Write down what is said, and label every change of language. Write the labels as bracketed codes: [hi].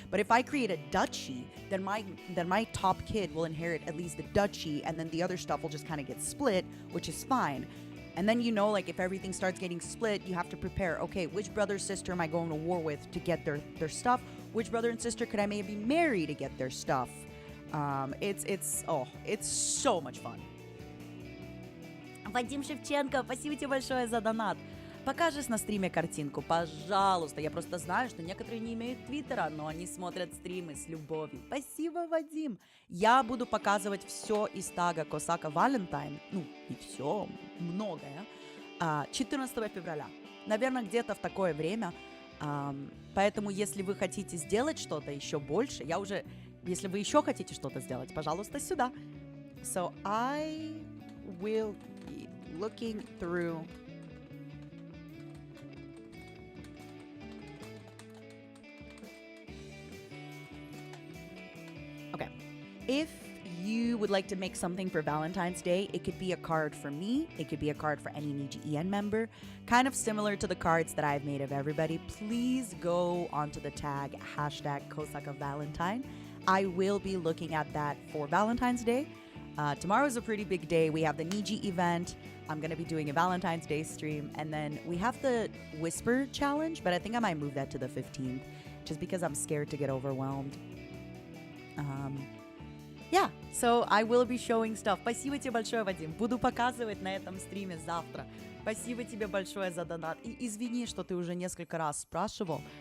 [en] But if I create a duchy, then my top kid will inherit at least the duchy, and then the other stuff will just kind of get split, which is fine. And then if everything starts getting split, you have to prepare. Okay, which brother or sister am I going to war with to get their stuff? Which brother and sister could I maybe marry to get their stuff? It's so much fun. [ru] Вадим Шевченко, спасибо тебе большое за донат. Покажешь на стриме картинку, пожалуйста. Я просто знаю, что некоторые не имеют твиттера, но они смотрят стримы с любовью. Спасибо, Вадим. Я буду показывать все из тага Kosaka Valentine, и все, многое, 14 февраля. Наверное, где-то в такое время. Поэтому, если вы хотите сделать что-то еще больше, если вы еще хотите что-то сделать, пожалуйста, сюда. [en] So I will be looking through if you would like to make something for Valentine's Day, it could be a card for me, it could be a card for any NIJI EN member, kind of similar to the cards that I've made of everybody. Please go onto the tag #KosakaValentine. I will be looking at that for Valentine's Day. Tomorrow is a pretty big day. We have the NIJI event. I'm going to be doing a Valentine's Day stream. And then we have the Whisper Challenge, but I think I might move that to the 15th just because I'm scared to get overwhelmed. Yeah, so I will be showing stuff. [ru] Спасибо тебе большое, Вадим. Буду показывать на этом стриме завтра. Спасибо тебе большое за донат. И извини, что ты уже несколько раз спрашивал.